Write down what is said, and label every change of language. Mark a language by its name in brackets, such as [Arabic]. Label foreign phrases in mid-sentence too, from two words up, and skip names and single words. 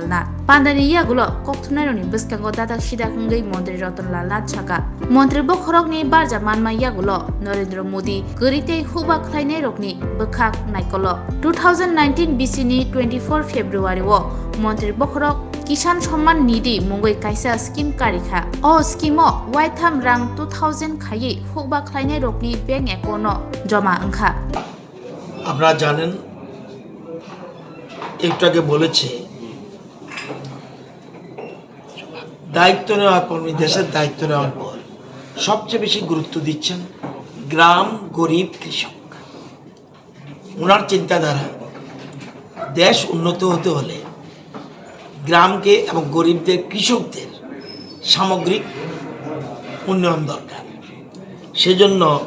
[Kok Borok] नाथ पांदानि यागुलो कक्थुनायनि बस्कांगो दादा सिदाखंगै मंत्री रतनलाल नाथ छाका मंत्री बखरकनि बारजा मानमा यागुलो नरेंद्र मोदी गरिते हुबा खलायने रकनि बखाक नायकलो 2019 BC नि 24 फेब्रुवारी वो मंत्री बखरक किसान सम्मान निधि मुंगै काइसा स्कीम कारिखा अ स्कीमो वाइथाम रां 2000 खायै हुबा खलायने रकनि [English] bank account [Kok Borok] जमा अंखा [Bangla] আপনারা জানেন একটু আগে বলেছে দায়িত্ব নেওয়ার পর দেশের দায়িত্ব নেওয়ার পর সবচেয়ে বেশি গুরুত্ব দিচ্ছেন গ্রাম গরিব কৃষক ওনার চিন্তাধারা দেশ উন্নত হতে হলে গ্রামকে এবং গরিবদের কৃষকদের সামগ্রিক উন্নয়ন দরকার সেজন্য